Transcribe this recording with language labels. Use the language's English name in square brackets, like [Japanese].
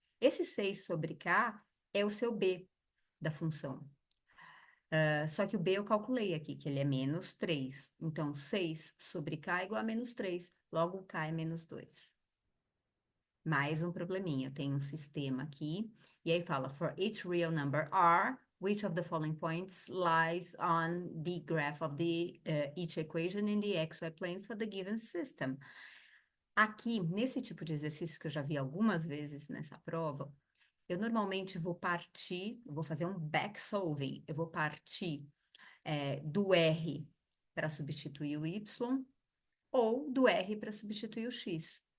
[Portuguese] Esse 6 sobre k é o seu b da função. Só que o B eu calculei aqui, que ele é menos 3. Então, 6 sobre K é igual a menos 3. Logo, K é menos 2. Mais um probleminha. Eu tenho um sistema aqui. E aí fala, [English] for each real number R, which of the following points lies on the graph of each equation in the XY plane for the given system? [Portuguese] Aqui, nesse tipo de exercício que eu já vi algumas vezes nessa prova, eu normalmente vou fazer um back solving. Eu vou partir do R para substituir o Y ou do R para substituir o X.